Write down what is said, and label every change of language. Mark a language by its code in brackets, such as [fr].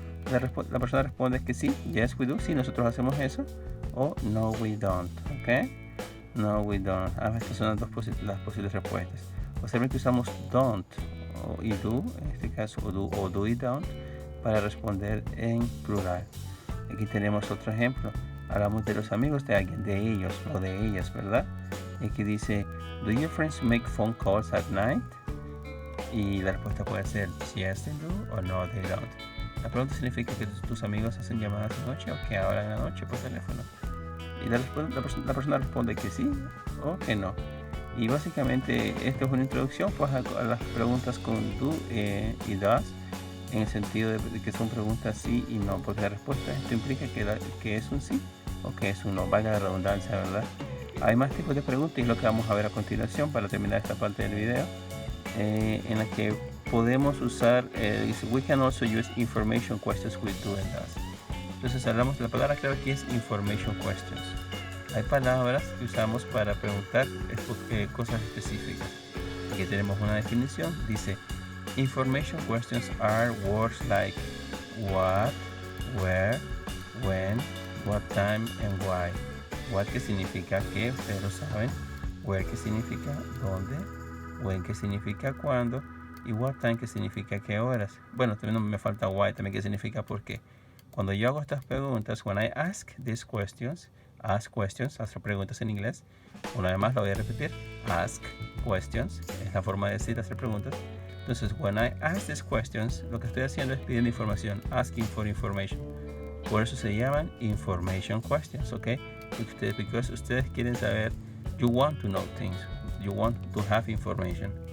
[es] La persona responde que sí, [en] yes we do, [es] sí nosotros hacemos eso, o [en] no we don't, [es] ¿ok? No we don't. Estas son las posibles respuestas. Observen que usamos don't y do, en este caso, o do y don't, para responder en plural. Aquí tenemos otro ejemplo. Hablamos de los amigos de alguien, de ellos o de ellas, ¿verdad? Y aquí dice, [en] do your friends make phone calls at night? [es] Y la respuesta puede ser [en] yes they do [es] o [en] no they don't. [es] La pregunta significa que tus amigos hacen llamadas de noche o que hablan en la noche por teléfono. Y la persona responde que sí o que no. Y básicamente esto es una introducción pues, a las preguntas con do y does, en el sentido de que son preguntas sí y no, porque la respuesta esto implica que es un sí o que es un no, valga la redundancia, ¿verdad? Hay más tipos de preguntas y es lo que vamos a ver a continuación para terminar esta parte del video, en la que podemos usar, dice, [en] we can also use information questions with do and does. [es] Entonces hablamos de la palabra clave que es information questions. Hay palabras que usamos para preguntar cosas específicas. Aquí tenemos una definición. Dice, [en] information questions are words like what, where, when, what time and why. [es] What que significa que, ustedes lo saben. Where que significa dónde. When que significa cuándo. Y what time que significa qué horas. Bueno, también me falta why, también que significa por qué. Cuando yo hago estas preguntas, [en] when I ask these questions, [es] hacer preguntas en inglés. Una vez más lo voy a repetir, [en] ask questions, [es] es la forma de decir hacer preguntas. Entonces, [en] when I ask these questions, [es] lo que estoy haciendo es pidiendo información, [en] asking for information. [es] Por eso se llaman information questions, ¿ok? Porque ustedes quieren saber, [en] you want to know things, you want to have information.